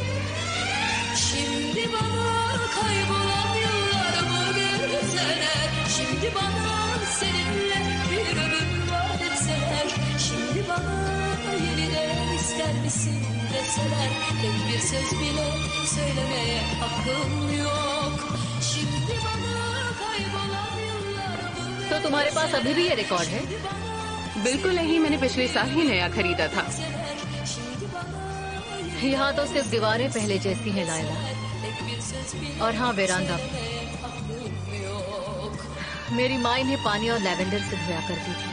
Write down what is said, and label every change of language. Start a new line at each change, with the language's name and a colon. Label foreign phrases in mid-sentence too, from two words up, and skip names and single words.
Turkish: Şimdi bana kaybolan yıllarımı verseler, şimdi bana seninle bir ömür vaat etseler, şimdi bana yeniden ister misin deseler, tek bir söz bile söylemeye hakkım yok. Şimdi bana kaybolan yıllarımı.
Hindi: तो तुम्हारे पास अभी भी ये रिकॉर्ड है? बिल्कुल नहीं, मैंने पिछले साल ही नया खरीदा था। यहाँ तो सिर्फ दीवारें पहले जैसी हैं लायला, और हाँ वेरांडा। मेरी माँ इन्हें पानी और लैवेंडर से धोया करती थी।